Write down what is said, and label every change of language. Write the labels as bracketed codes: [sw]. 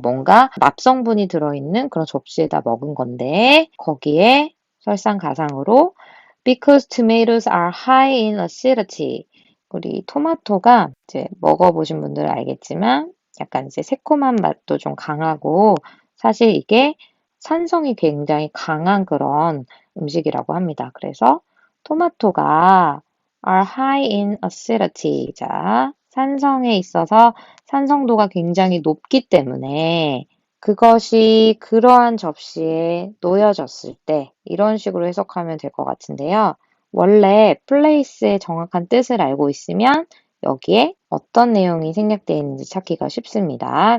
[ko] 뭔가 납성분이 들어있는 그런 접시에다 먹은 건데 거기에 설상가상으로 [en] because tomatoes are high in acidity. [ko] 우리 토마토가 이제 먹어보신 분들은 알겠지만 약간 이제 새콤한 맛도 좀 강하고 사실 이게 산성이 굉장히 강한 그런 음식이라고 합니다. 그래서 토마토가 [en] are high in acidity. [ko] 자, 산성에 있어서 산성도가 굉장히 높기 때문에 그것이 그러한 접시에 놓여졌을 때 이런 식으로 해석하면 될 것 같은데요. 원래 place의 정확한 뜻을 알고 있으면 여기에 어떤 내용이 생략되어 있는지 찾기가 쉽습니다.